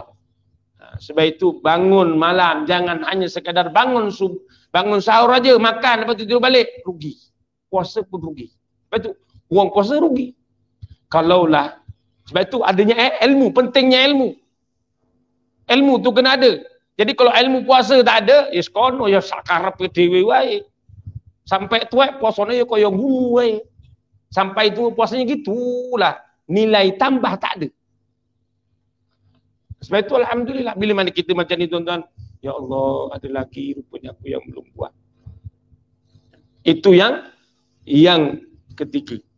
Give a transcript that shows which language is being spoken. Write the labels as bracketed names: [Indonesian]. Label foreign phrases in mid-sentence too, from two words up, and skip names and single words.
[Malay] Sebab itu bangun malam, jangan hanya sekadar bangun sahur aja, makan lepas tu tidur balik, rugi. Puasa pun rugi. Lepas tu orang puasa rugi. Kalaulah Sebab itu adanya ilmu, pentingnya ilmu. Ilmu tu kena ada. Jadi kalau ilmu puasa tak ada, [Javanese] ya sekono ya sakarep dhewe wae. [Malay] Sampai tuai puasanya [Javanese] ya koyo guru wae. [Malay] Sampai tu puasanya gitulah. Nilai tambah tak ada. Sebab itu alhamdulillah bila mana kita macam ni tuan-tuan, ya Allah, ada lagi rupanya aku yang belum buat. Itu yang ketiga.